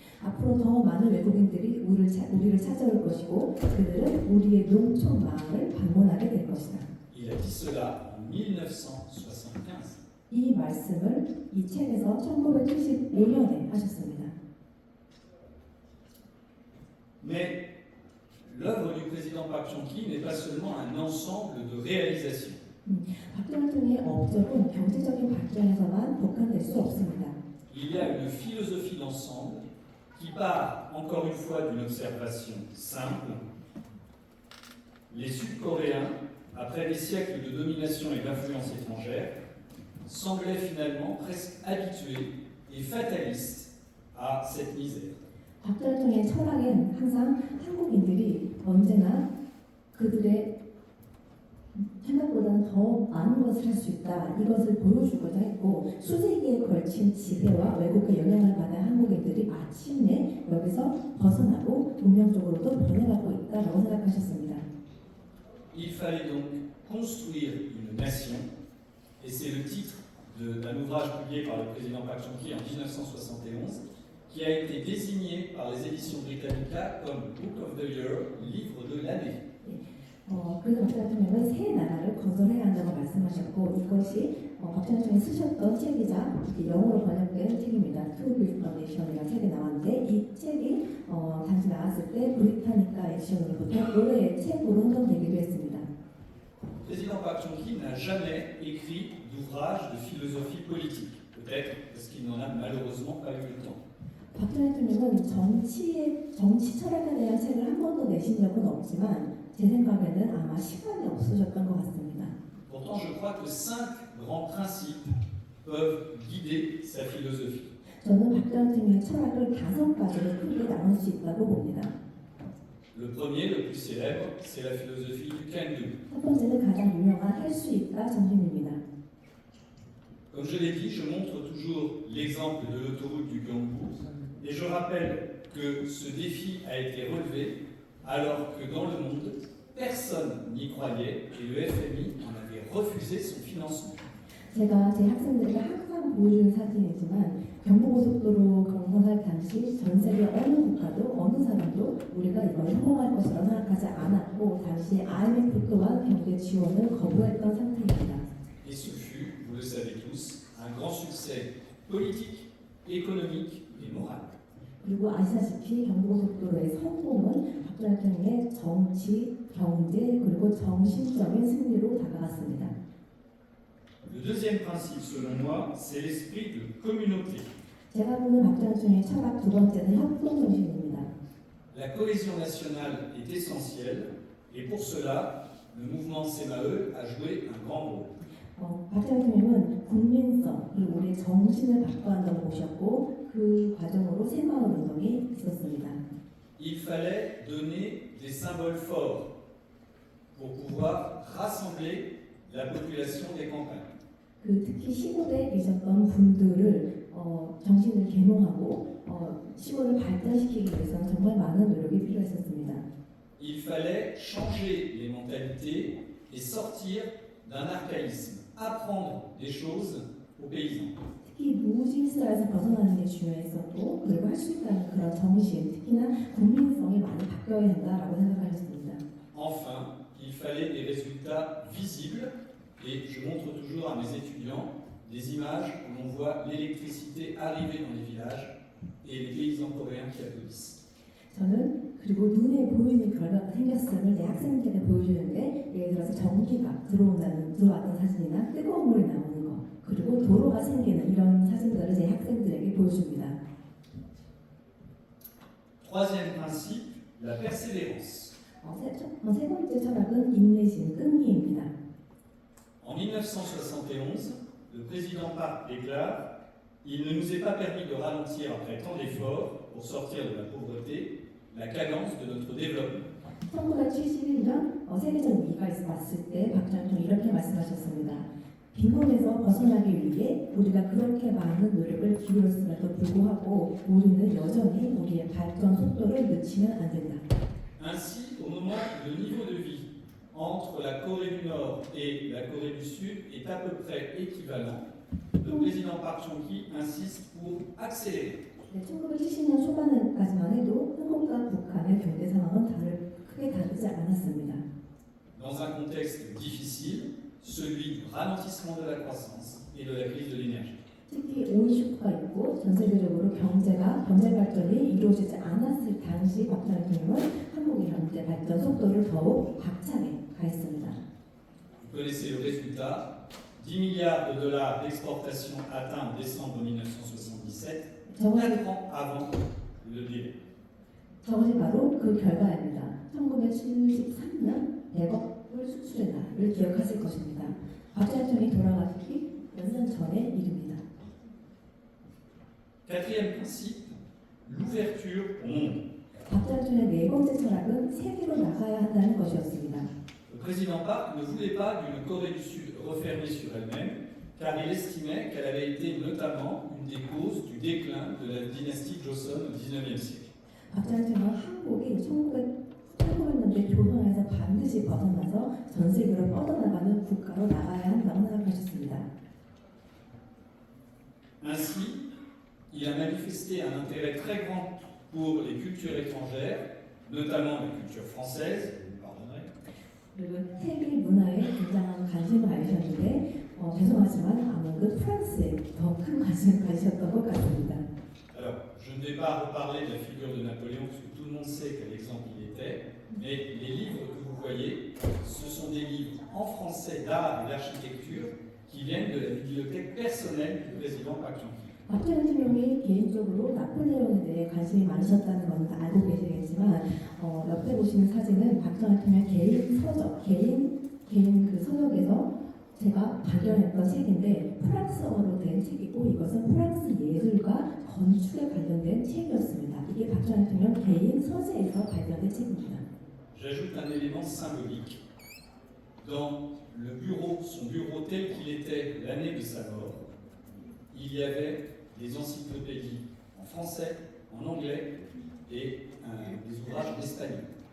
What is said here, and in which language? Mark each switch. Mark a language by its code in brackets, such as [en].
[ko] 앞으로 더 많은 외국인들이 우리를 찾아올 것이고 그들은 우리의 농촌 마을을 방문하게 될 것이다. [fr] Il a dit cela en 1975. [ko] 이 말씀을 이 책에서 1975년에 하셨습니다. [fr] Mais l'œuvre du président Park Chung-hee n'est pas seulement un ensemble de réalisations. [ko] 박 대통령의 업적은 경제적인 발전에서만 국한될 수 없습니다. [fr] Il y a une philosophie d'ensemble qui part encore une fois d'une observation simple. Les Sud-Coréens, après des siècles de domination et d'influence étrangère, semblaient finalement presque habitués et fatalistes à cette misère. [ko] 박 대통령의 철학엔 항상 한국인들이 언제나 그들의 생각보다는 더 많은 것을 할 수 있다. 이것을 보여주고자 했고 수세기에 걸친 지배와 외국의 영향을 받은 한국인들이 마침내 여기서 벗어나고 운명적으로도 변해가고 있다라고 생각하셨습니다. [fr] Il fallait donc construire une nation, et c'est le titre d'un ouvrage publié par le président Park Chung-hee en 1971, qui a été désigné par les éditions Britannica comme Book of the Year, livre de l'année. [ko] 그래서 박 대통령은 새 나라를 건설해야 한다고 말씀하셨고 이것이 박 대통령이 쓰셨던 책이자 영어로 번역된 책입니다. To Build a Nation이라는 책이 나왔는데 이 책이 당시 나왔을 때 브리타니카 에디션으로부터 올해의 책으로 선정되기도 했습니다. [fr] Le président Park Chung-hee n'a jamais écrit d'ouvrage de philosophie politique, peut-être parce qu'il n'en a malheureusement pas eu le temps. [ko] 박 대통령은 정치 철학에 대한 책을 한 번도 내신 적은 없지만 제 생각에는 아마 시간이 없으셨던 것 같습니다. [fr] Pourtant, je crois que 5 grands principes peuvent guider sa philosophie. [ko] 저는 박 대통령의 철학을 5가지로 크게 나눌 수 있다고 봅니다. [fr] Le premier, le plus célèbre, c'est la philosophie du can-do. [ko] 첫 번째는 가장 유명한 할 수 있다 정신입니다. [fr] Comme je l'ai dit, je montre toujours l'exemple de l'autoroute du Gyeongbu et je rappelle que ce défi a été relevé alors que dans le monde, personne n'y croyait et le FMI en avait refusé son financement. [ko] 제가 제 학생들에게 항상 보여주는 사진이지만 경부고속도로 건설할 당시 전 세계 어느 국가도 어느 사람도 우리가 이걸 성공할 것이라고 생각하지 않았고 당시 IMF 또한 경제 지원을 거부했던 상태입니다. [fr] Et ce fut, vous le savez tous, un grand succès politique, économique et moral. [ko] 그리고 아시다시피 경부고속도로의 성공은 박 대통령의 정치, 경제 그리고 정신적인 승리로 다가갔습니다. [fr] Le deuxième principe, selon moi, c'est l'esprit de communauté. [ko] 제가 보는 박 대통령의 철학 두 번째는 협동 정신입니다. [fr] La cohésion nationale est essentielle et pour cela, le mouvement CMAE a joué un grand rôle. [ko] 박 대통령은 국민성 그리고 우리의 정신을 바꿔야 한다고 보셨고 그 과정으로 새마을 운동이 있었습니다. [fr] Il fallait donner des symboles forts pour pouvoir rassembler la population des campagnes. [ko] 특히 시골에 계셨던 분들을 정신을 계몽하고 시골을 발전시키기 위해서는 정말 많은 노력이 필요했었습니다. [fr] Il fallait changer les mentalités et sortir d'un archaïsme, apprendre des choses aux paysans. [ko] 특히 무질서에서 벗어나는 게 중요했었고 그리고 할 수 있다는 그런 정신, 특히나 국민성이 많이 바뀌어야 된다라고 생각하셨습니다. [fr] Enfin, il fallait des résultats visibles et je montre toujours à mes étudiants des images où l'on voit l'électricité arriver dans les villages et les paysans coréens qui applaudissent. [ko] 저는 그리고 눈에 보이는 결과가 생겼음을 내 학생들에게 보여주는데 예를 들어서 전기가 들어왔던 사진이나 뜨거운 물이 나오는 거 그리고 도로가 생기는 이런 사진들을 제 학생들에게 보여줍니다. [fr] Troisième principe, la persévérance. [ko] 세 번째 철학은 인내심, 끈기입니다. [fr] En 1971, le président Park déclare « Il ne nous est pas permis de ralentir après tant d'efforts pour sortir de la pauvreté la cadence de notre développement. » [ko] 1971년 세계적 위기가 왔을 때 박 대통령이 이렇게 말씀하셨습니다. 빈곤에서 벗어나기 위해 우리가 그렇게 많은 노력을 기울였음에도 불구하고 우리는 여전히 우리의 발전 속도를 늦추면 안 된다. [fr] Ainsi, au moment où le niveau de vie entre la Corée du Nord et la Corée du Sud est à peu près équivalent, le président Park Chung-hee insiste pour accélérer. [ko] 1970년 초반까지만 해도 한국과 북한의 경제 상황은 크게 다르지 않았습니다. [fr] Dans un contexte difficile, celui du ralentissement de la croissance et de la crise de l'énergie. [ko] 특히 오일 쇼크가 있고 전 세계적으로 경제 발전이 이루어지지 않았을 당시 박정희 대통령은 한국의 경제 발전 속도를 더욱 박차게 가했습니다. [fr] Vous connaissez le résultat, 10 milliards de dollars d'exportation atteints en décembre 1977, 4 ans avant le délai. [ko] 저것이 바로 그 결과입니다. 1973년 100억을 수출한 날을 기억하실 것입니다. 박정희 대통령이 돌아가시기 몇 년 전의 일입니다. [fr] Quatrième principe, l'ouverture au monde. [ko] 박정희 대통령의 네 번째 철학은 세계로 나가야 한다는 것이었습니다. [fr] Le président Park ne voulait pas d'une Corée du Sud refermée sur elle-même, car il estimait qu'elle avait été notamment une des causes du déclin de la dynastie Joseon au XIXe siècle. [ko] 박정희 대통령은 한국이 1900년대 조선에서 반드시 벗어나서 전 세계로 뻗어나가는 국가로 나가야 한다고 생각하셨습니다. [fr] Ainsi, il a manifesté un intérêt très grand pour les cultures étrangères, notamment la culture française, vous me pardonnerez, [ko] 그리고 세계 문화에 굉장한 관심을 가지셨는데 죄송하지만 아무래도 프랑스에 더 큰 관심을 가지셨던 것 같습니다. [fr] Alors, je ne vais pas reparler de la figure de Napoléon, parce que tout le monde sait quel exemple il était, mais les livres que vous voyez, ce sont des livres en français d'art et d'architecture qui viennent de la bibliothèque personnelle du président Park Chung-hee. [ko] 박정희 대통령이 개인적으로 나폴레옹에 대해 관심이 많으셨다는 건 알고 계시겠지만 옆에 보시는 사진은 박정희 대통령 개인 서적, 개인 그 서적에서 제가 발견했던 책인데 프랑스어로 된 책이고 이것은 프랑스 예술과 건축에 관련된 책이었습니다. 이게 박정희 대통령 개인 서재에서 발견된 책입니다. [fr] J'ajoute un élément symbolique. Dans le bureau, son bureau tel qu'il était l'année de sa mort, il y avait des encyclopédies en français, en anglais et des ouvrages en espagnol.